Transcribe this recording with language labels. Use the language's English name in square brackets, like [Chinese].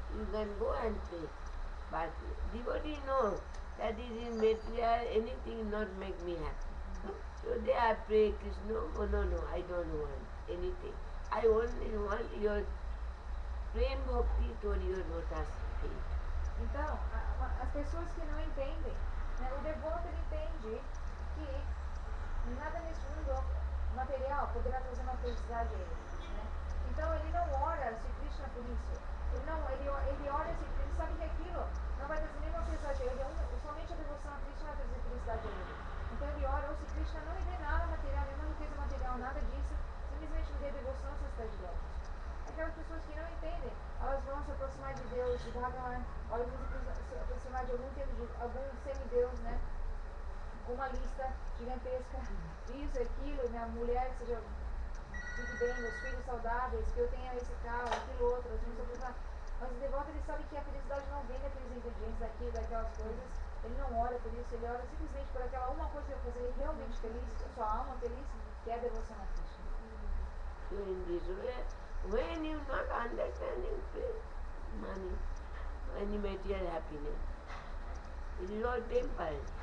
[English] You can go and pray. But devotee knows that is in material, anything not make me happy. So they are pray Krishna, oh no, I don't want anything. I only want your prem bhakti toward your lotus feet. [Portuguese] Então, as pessoas que não entendem, né, o devoto ele entende que nada nesse mundo material poderá trazer uma felicidade a ele. Né? Então ele não ora a Sri Krishna por isso. Ele ora a Sri Krishna, ele sabe que aquilo não vai trazer nenhuma felicidade a ele. Somente a devoção a Krishna vai trazer felicidade a ele. Então ele ora, ou se Krishna não lhe dê nada material, nenhuma riqueza material, nada disso, simplesmente lhe dê devoção a seus pés de lótus. Aquelas pessoas que não entendem, elas vão se aproximar de Deus, de Bhagavan, ou elas vão se aproximar de algum semideus, né? Com uma lista gigantesca, isso, aquilo, minha mulher seja, fique bem, meus filhos saudáveis, que eu tenha esse carro, aquilo outro, mas o devoto ele sabe que a felicidade não vem daqueles ingredientes, daquelas coisas, ele não ora por isso, ele ora simplesmente por aquela uma coisa que vai fazer ele realmente feliz, a sua alma feliz, que é a devoção a Krishna. [English] So in this way, when you not understanding money, any material happiness, it is all temporary.